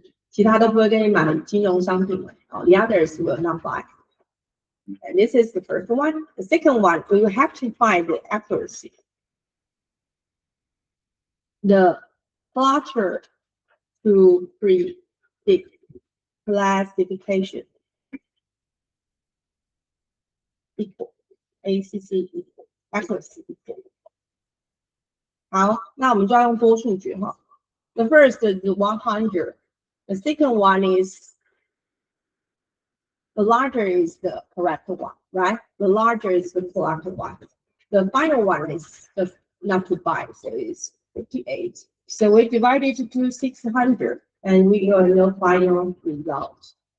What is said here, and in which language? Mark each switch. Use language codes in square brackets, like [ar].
[zh] 其他都不会跟你买金融商品了。 [en] The others will not buy. And this is the first one. The second one, we will have to find the accuracy. The cluster to predict classification equal ACC equal accuracy equal. [zh] 好，那我们就要用多数决哈。 [en] The first is 100. The second one is the larger is the correct one, right? The larger is the correct one. The final one is the not to buy, so it's 58. So we divide it to 600, and we got no final result.